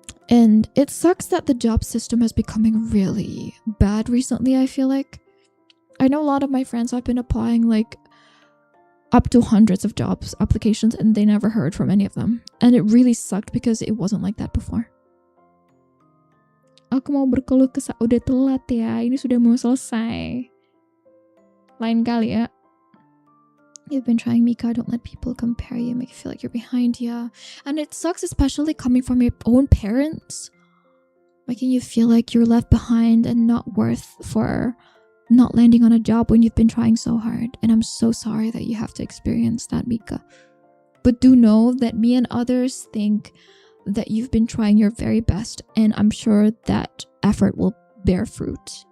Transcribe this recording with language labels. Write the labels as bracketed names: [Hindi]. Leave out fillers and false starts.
[English] And it sucks that the job system is becoming really bad recently, I feel like. I know a lot of my friends have been applying like up to hundreds of jobs applications and they never heard from any of them. And it really sucked because it wasn't like that before. [Indonesian] Aku mau berkeluh kesah, udah telat ya, ini sudah mau selesai. Lain kali ya. [English] You've been trying, [Indonesian] Mika. [English] Don't let people compare you, make you feel like you're behind. Yeah. And it sucks, especially coming from your own parents, making you feel like you're left behind and not worth for not landing on a job when you've been trying so hard. And I'm so sorry that you have to experience that, Mika. But do know that me and others think that you've been trying your very best, and I'm sure that effort will bear fruit.